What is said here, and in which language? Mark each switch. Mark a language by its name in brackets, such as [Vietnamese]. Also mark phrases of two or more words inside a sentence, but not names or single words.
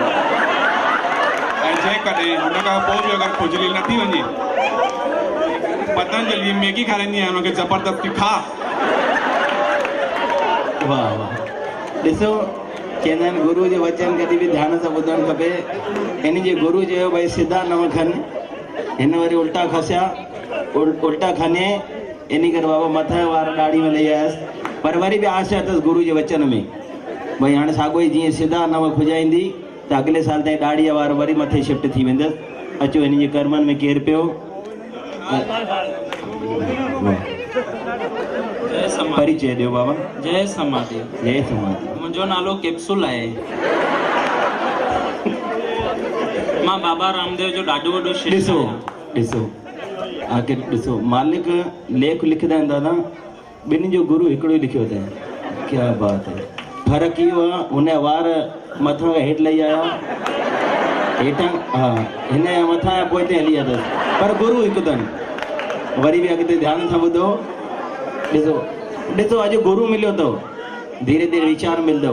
[Sindhi] ऐं जेकॾहिं हुन खां पोइ बि अगरि खुजली नथी वञे, पतंजलि मैगी खाराईंदी आहियां हुनखे ज़बरदस्ती खा। वाह वाह, ॾिसो चवंदा आहिनि गुरू जो वचन कॾहिं बि ध्यान सां ॿुधणु खपे। इन जे गुरू चयो भई सिधा न खन, हिन वरी उल्टा खसिया, उल्टा खने, इन करे बाबा मथां वार ॾाढ़ी में लई आयसि। पर वरी बि आशा अथसि गुरू जे वचन में भई हाणे साॻियो ई जीअं सिधा नव खुजाईंदी त अॻिले साल ताईं ॾाढ़ीअ वार वरी मथे शिफ्ट थी वेंदसि। अचो हिन जे कर्मनि में केरु पियो। परिचय ॾियो बाबा। जय समाधि। जय समाधि। मुंहिंजो नालो कैप्सूल आहे। मां बाबा रामदेव जो ॾाढो वॾो शिष्य ॾिसो आहियां। ॾिसो आख़िर ॾिसो मालिक लेख लिखंदा आहिनि दादा, ॿिन्ही जो गुरू हिकिड़ो ई लिखियो अथई। [Hindi] क्या बात है। [Sindhi] फ़र्क़ु इहो आहे हुन जा वार मथां खां हेठि लही आया, हेठां हा हिन जा मथां जा पोइ हिते हली विया अथसि, पर गुरू हिकु अथनि। वरी बि अॻिते ध्यान सां ॿुधो। ॾिसो ॾिसो अॼु गुरू मिलियो अथव, धीरे धीरे वीचार मिलंदव।